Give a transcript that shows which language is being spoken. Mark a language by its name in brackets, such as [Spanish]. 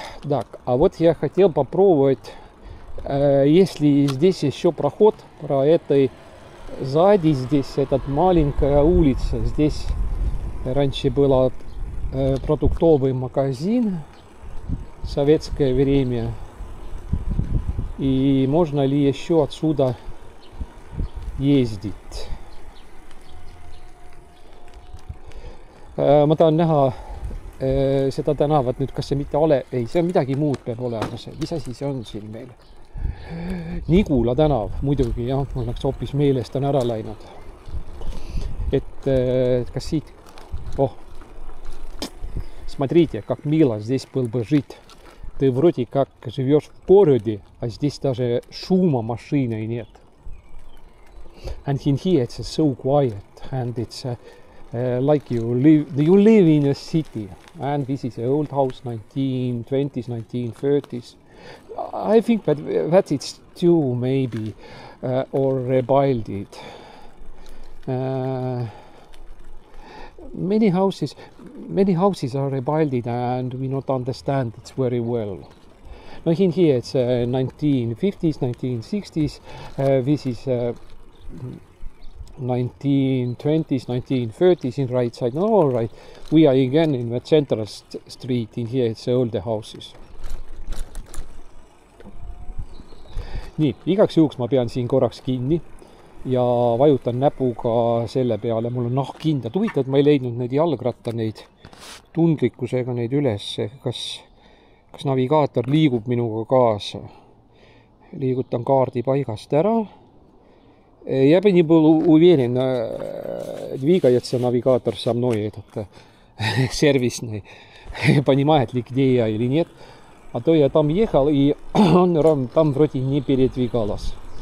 [Russian] Так, а вот я хотел попробовать, если здесь еще проход про этой сзади, здесь эта маленькая улица. Здесь раньше был продуктовый магазин в советское время. И можно ли еще отсюда ездить? [Estonian] Ma tahan näha seda tänavat nüüd, kas see mitte ei, see on midagi muud peab olema see. Mis asi see on siin meil? Nigula tänav, muidugi jah, mul läks hoopis meelest on ära läinud. Et kas siit... [Russian] Смотрите, как мило здесь был бы жить. Ты вроде как живешь в городе, а здесь даже шума машины нет. [English] And in here it's so quiet and it's like you live in a city. And this is an old house, 1920s, 1930s. I think that it's too maybe or rebuilt. Many houses are rebuilt and we not understand it very well. Now in here it's 1950s, 1960s. This is 1920s, 1930s in right side. No, all right. We are again in the central street. In here it's all the houses. [Estonian] Nii, igaks juhuks ma pean siin korraks kinni ja vajutan näpuga selle peale. Mul on nahkhind. Huvitav, et ma ei leidnud neid jalgratta, neid tundlikkusega neid üles. Kas navigaator liigub minuga kaasa? Liigutan kaardi paigast ära. [Russian] Я бы не был уверен, двигается навигатор со мной, этот сервисный, понимает ли, где я или нет. А то я там ехал, и он там вроде не передвигалось.